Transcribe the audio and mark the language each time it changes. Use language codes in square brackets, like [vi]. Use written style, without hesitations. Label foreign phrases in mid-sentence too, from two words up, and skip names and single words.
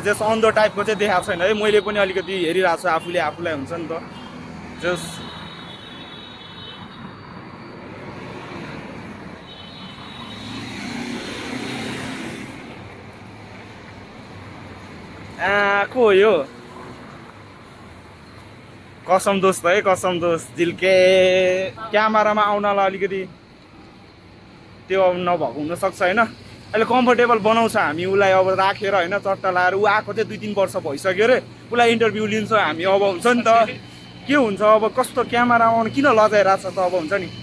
[ne] जस अन्धो टाइपको चाहिँ देखाएको छैन है। मैले पनि अलिकति हेरिरहेको छु आफूले आफूलाई हुन्छ नि त। जस को हो यो कसम दोस्त है कसम दोस्त। झिल्के क्यामेरामा आउनलाई अलिकति त्यो नभएको हुनसक्छ होइन। अहिले कम्फर्टेबल बनाउँछ हामी उसलाई अब राखेर होइन चट्टा लाएर। ऊ आएको चाहिँ 2-3 वर्ष भइसक्यो अरे। उसलाई इन्टरभ्यू लिन्छ हामी अब हुन्छ नि त। के हुन्छ अब कस्तो क्यामेरा आउनु किन लजाइरहेछ त अब हुन्छ नि।